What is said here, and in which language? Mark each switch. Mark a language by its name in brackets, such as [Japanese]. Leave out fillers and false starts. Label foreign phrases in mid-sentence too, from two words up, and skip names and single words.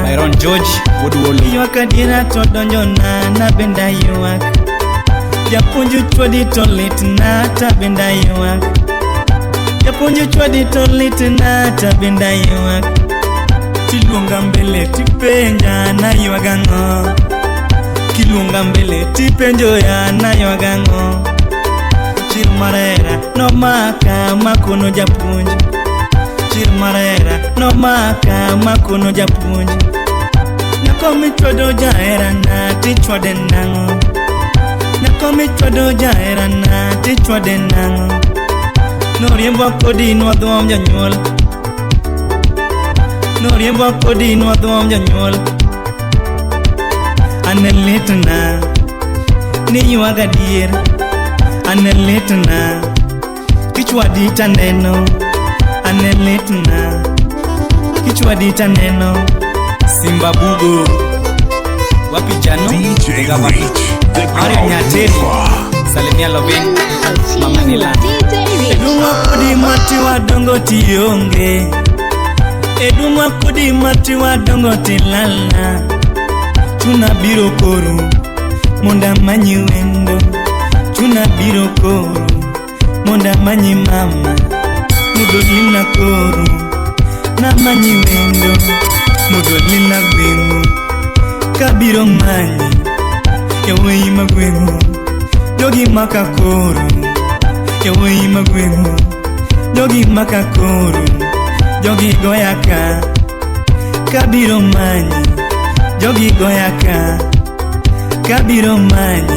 [Luo (Kenya and Tanzania)] Byron George Woodwall Ywak adiera to donjona na benda ywak Japuonj chwadi to litna ta benda ywak Japuonj chwadi to litna ta benda ywak Tiluonga mbele tipenja na ywagang'o Kiluonga mbele tipenjo ya na ywagang'o Chir marera no maka makono japuonj Chir marera no maka makono japuonj Nyako michwado jaera na tichwade nang'o Nyako michwado jaera na tichwade nang'o Noriembo kodi nwadhom janyuol Noriembo kodi nwadhom janyuol Ane litna ni ywaga dier Ane litna kichwadi taneno Ane litna kichwadi taneno [Swahili] Simba Bugo Wapi Jano [English] DJ Reach, the Mario crowd Nyateri mover. [Swahili] Salimia Lovin [English] Now Mama chilling Nila with DJ Rich. [Luo (Kenya and Tanzania)] Edumwa kodi mati wadongo tionge Edumwa kodi mati wadongo tilala Chuna biro koru Monda manyi wendo Chuna biro koru Monda manyi mama Mudolina koru Na manyi wendo Mudolina gwengu Kabiro manyi Yawei magwengu Jogi maka koru Yawei magwengu Jogi maka koru Jogi goyaka Kabiro manyi Jogi goyaka Kabiro manyi